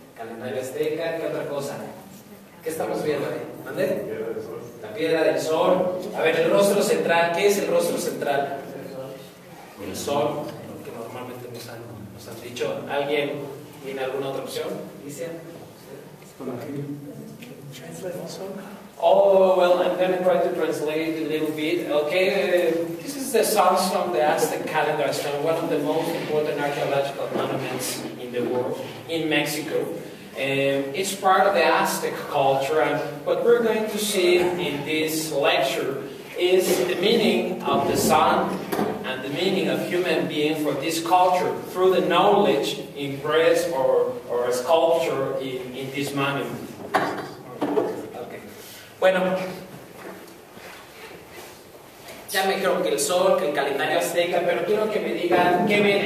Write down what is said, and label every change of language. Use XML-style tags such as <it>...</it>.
<es>Calendario azteca, ¿qué otra cosa? ¿Qué estamos viendo ahí? ¿Mande? La piedra del sol. A ver, el rostro central. ¿Qué es el rostro central? El sol, lo que normalmente nos han dicho. ¿Alguien tiene alguna otra opción? ¿Alicia?</es> <en>Oh, well, I'm going to try to translate a little bit. Okay, this is the sun from the Aztec calendar stone, one of the most important archaeological monuments in the world, in Mexico. It's part of the Aztec culture, and what we're going to see in this lecture is the meaning of the sun and the meaning of human being for this culture through the knowledge impressed or sculpture in this monument. Okay.</en> <es>Bueno, ya me dijeron que el sol, que el calendario azteca, pero quiero que me digan, ¿qué ven?</es>